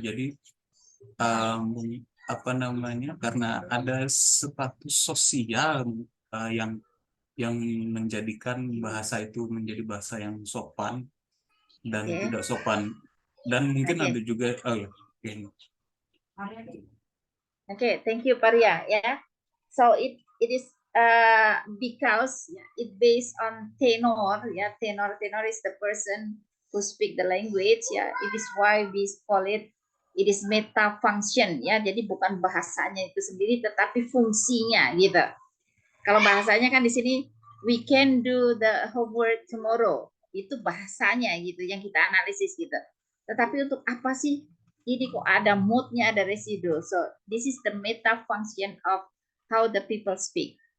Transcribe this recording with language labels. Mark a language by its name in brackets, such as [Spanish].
[Indonesian] Jadi apa namanya, karena ada status sosial yang menjadikan bahasa itu menjadi bahasa yang sopan dan Oke. tidak sopan, dan mungkin ada juga ini. [English] Okay, thank you, Paria. Yeah, so it is because it based on tenor. Yeah, tenor is the person who speak the language. Yeah, it is why we call it. It is meta function. [Indonesian] Ya, jadi bukan bahasanya itu sendiri, tetapi fungsinya gitu. Kalau bahasanya kan di sini [English] we can do the homework tomorrow. [Indonesian] Itu bahasanya gitu yang kita analisis gitu. Tetapi untuk apa sih? Ini kok ada moodnya, ada residu. [English] So this is the meta function of how the people speak.